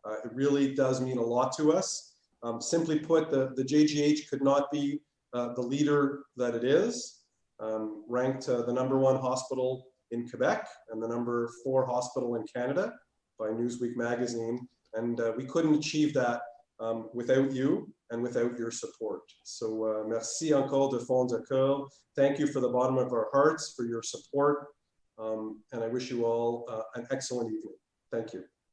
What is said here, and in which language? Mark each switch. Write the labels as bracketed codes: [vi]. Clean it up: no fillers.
[en] It really does mean a lot to us. Simply put, the JGH could not be the leader that it is, ranked the #1 hospital in Quebec and the #4 hospital in Canada by Newsweek magazine. And we couldn't achieve that without you and without your support. [fr] So merci encore de fond de cœur. [en] Thank you for the bottom of our hearts for your support. And I wish you all an excellent evening. Thank you.